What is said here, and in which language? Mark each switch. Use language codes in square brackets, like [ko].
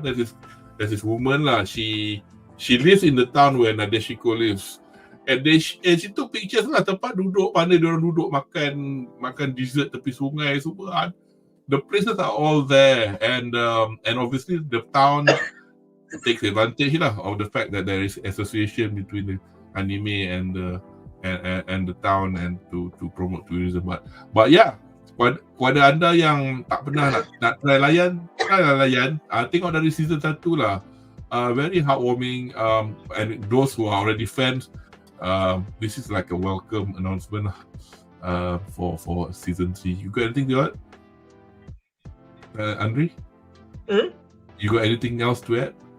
[en] There's this woman lah. She lives in the town where Nadeshiko lives, and she took pictures lah tempat duduk, mana diorang duduk makan dessert tepi sungai semua. The places are all there, and obviously the town takes advantage lah of the fact that there is association between the anime and the town, and to promote tourism. But yeah. [ms] Kepada anda yang tak pernah nak try layan, tengok dari season 1 lah. [en] Very heartwarming, and those who are already fans, this is like a welcome announcement for season 3. You got anything to add, Andri? You got anything else to add?